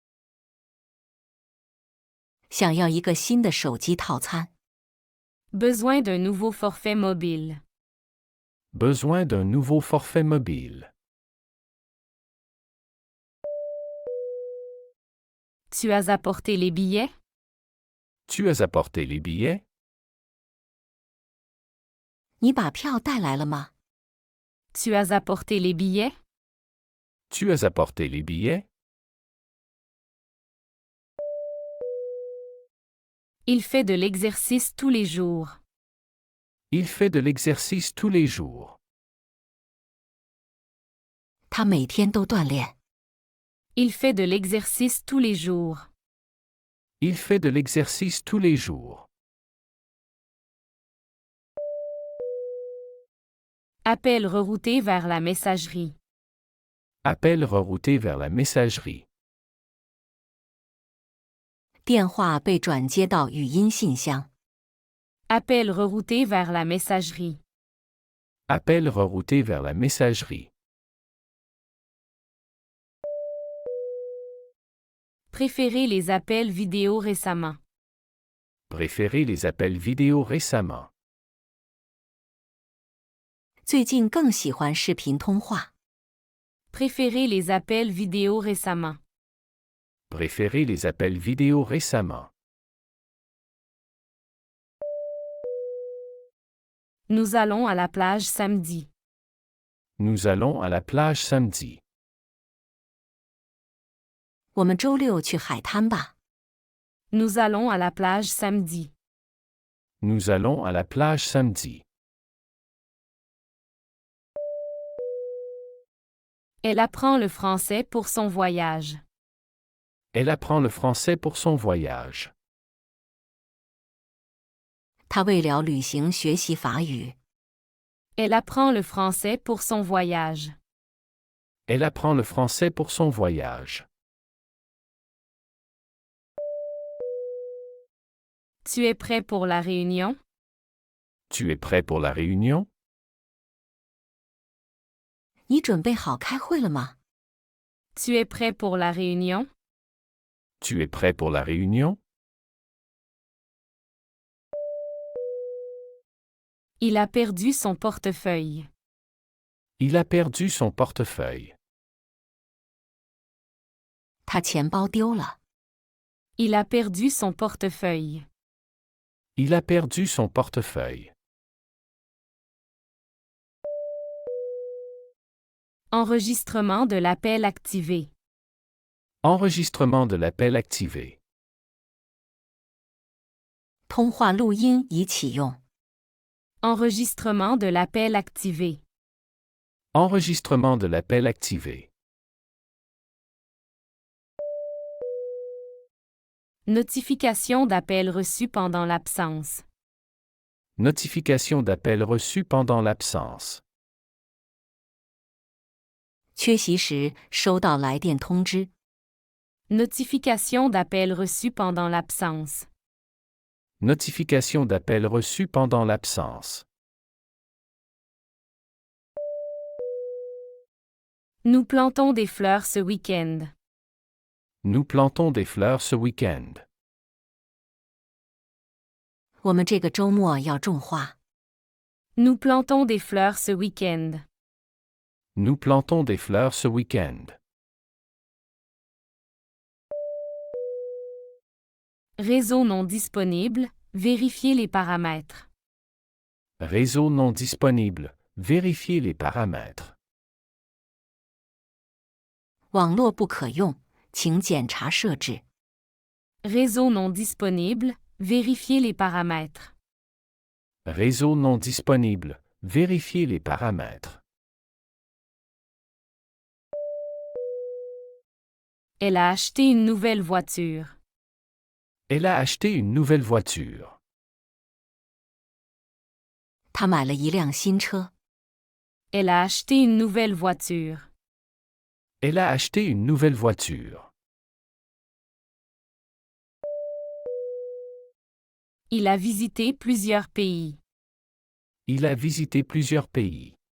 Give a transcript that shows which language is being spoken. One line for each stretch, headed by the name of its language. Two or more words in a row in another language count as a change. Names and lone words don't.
Chinese: 想要一个新的手机套餐。
French: Besoin d'un nouveau forfait mobile. Besoin d'un nouveau forfait mobile. Tu as apporté les billets? Tu as apporté les billets?
Chinese: 你把票带来了吗？
French: Tu as apporté les billets? Tu as apporté les billets? Il fait de l'exercice tous les jours. Il fait de l'exercice tous les jours.
Chinese: 他每天都锻炼。
French: Il fait de l'exercice tous les jours. Il fait de l'exercice tous les jours. Appel rerouté vers la messagerie. Appel rerouté vers la messagerie.
Chinese: 电话被转接到语音信箱。
French: Appel rerouté vers la messagerie. Appel rerouté vers la messagerie. Préférez les appels vidéo récemment. Préférez les appels vidéo récemment.
Chinese: 最近更喜欢视频通话。
French: Préférez les appels vidéo récemment. Préférez les appels vidéo récemment. Nous allons à la plage samedi. Nous allons à la plage samedi.
Chinese: 我们周六去海滩吧。
French: Nous allons à la plage samedi. Nous allons à la plage samedi. Elle apprend le français pour son voyage. Elle apprend le français pour son voyage.
Chinese: 他为了旅行学习法语。
French: Elle apprend le français pour son voyage. Elle apprend le français pour son voyage. Tu es prêt pour la réunion? Tu es prêt pour la réunion?
Chinese: 你准备好开会了吗？
French: Tu es prêt pour la réunion? Tu es prêt pour la réunion? Il a perdu son portefeuille. Il a perdu son portefeuille.
Chinese: 他钱包丢了。
French: Il a perdu son portefeuille. Il a perdu son portefeuille. Enregistrement de l'appel activé. Enregistrement de l'appel activé.
Chinese: 通话录音已启用。
French: Enregistrement de l'appel activé. Enregistrement de l'appel activé. Notification d'appel reçu pendant l'absence. Notification d'appel reçu pendant l'absence.
Chinese: 缺席时收到来电通知。
French: Notification d'appel reçu pendant l'absence. Notification d'appel reçu pendant l'absence. Nous plantons des fleurs ce week-end. Nous plantons des fleurs ce week-end.
Chinese: 我们这个周末要种花。
French: Nous plantons des fleurs ce week-end. Nous plantons des fleurs ce week-end. Réseau non disponible, vérifiez les paramètres. Réseau non disponible. Vérifiez les paramètres.
Chinese: 网络不可用，请检查设置。
French: Réseau non disponible, vérifiez les paramètres. Réseau non disponible. Vérifiez les paramètres. Elle a acheté une nouvelle voiture. Elle a acheté une nouvelle voiture.
Chinese: 他买了一辆新车。
French: Elle a acheté une nouvelle voiture. Elle a acheté une nouvelle voiture. Il a visité plusieurs pays. Il a visité plusieurs pays.